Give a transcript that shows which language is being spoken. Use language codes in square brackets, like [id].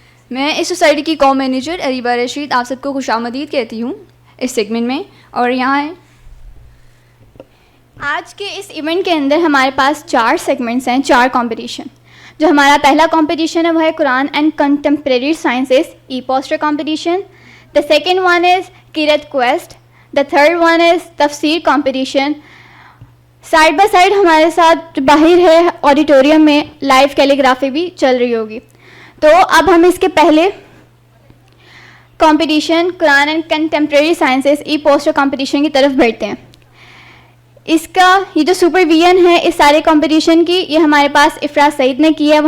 [ur] میں اس سوسائٹی کی کو مینیجر اریبہ رشید آپ سب کو خوش آمدید کہتی ہوں اس سیگمنٹ میں. اور یہاں آج کے اس ایونٹ کے اندر ہمارے پاس 4 سیگمنٹس ہیں, 4 کمپٹیشن. جو ہمارا پہلا کمپٹیشن ہے وہ ہے قرآن and contemporary sciences E poster competition. [en] The second one is قرأت quest. The third one is تفسیر competition. Side by side [ur] ہمارے ساتھ جو باہر ہے آڈیٹوریم میں لائیو کیلیگرافی بھی چل رہی ہوگی. تو اب ہم اس کے پہلے competition Quran and contemporary sciences E poster competition کی طرف بڑھتے ہیں. اس کا یہ جو سپرویژن ہے اس سارے کمپٹیشن کی, یہ ہمارے پاس افراز سعید نے کی ہے.